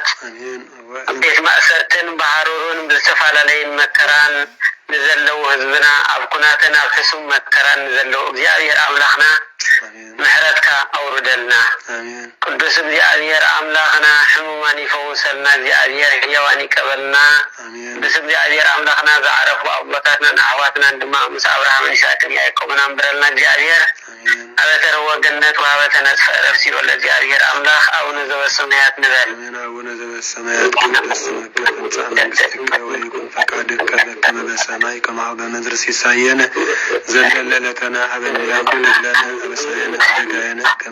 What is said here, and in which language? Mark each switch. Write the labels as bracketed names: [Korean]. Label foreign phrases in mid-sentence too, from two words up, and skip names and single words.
[Tigrinya] ቤት ማእሰርትን ባህሩርን ብዝተፈላለዩን መከራን ንዘለው ህዝብና ኣብ ኩናትን ኣብ ሕሱም መከራን ንዘለው እግዚአብሔር አምላክና ምሕረትካ አውርደልና። ቅዱስ እግዚአብሔር አምላክና ሕሙማን ይፈውሰልና። እግዚአብሔር ሕያዋን ይቀበልና። ቅዱስ እግዚአብሔር አምላክና ዘዓረፉ አቦታትናን አሕዋትናን ድማ ምስ አብርሃምን ይስሐቅን ያዕቆብን አንብረልና። እግዚአብሔር አበተረወ ገነት ወሀበተ ነጥፈ ዕረፍት ሲበለ እግዚአብሔር አምላክ አቡነ ዘበሰማያት ንበል። [Geez] አቡነ ዘበሰማያት ይትቀደስ ስምከ ትምጻእ መንግሥትከ ወይኩን ፈቃድከ በከመ በሰማይ ከማሁ በምድር ሲሳየነ ዘለለ ዕለትነ ሀበነ ዮም ወኅድግ ለነ አበሳየነ ወጌጋየነ ከመ